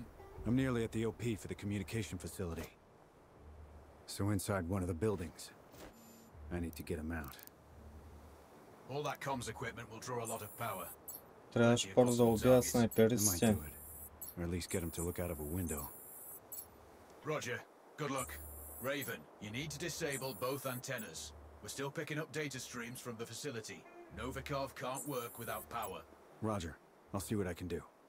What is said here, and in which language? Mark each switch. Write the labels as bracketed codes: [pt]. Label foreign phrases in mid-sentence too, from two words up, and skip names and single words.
[en] I'm nearly at the OP for the communication facility. So inside one of the buildings. I need to get him out. All that comms equipment will draw a lot of power. [bg] Трябваше първо да убия [en] I might [bg] снайперистите. [en] do it. Or at least get him to look out of a window. Roger. Good luck. Raven, you need to disable both antennas. We're still picking up data streams from the facility. Novikov can't work without power. Roger. I'll see what I can do.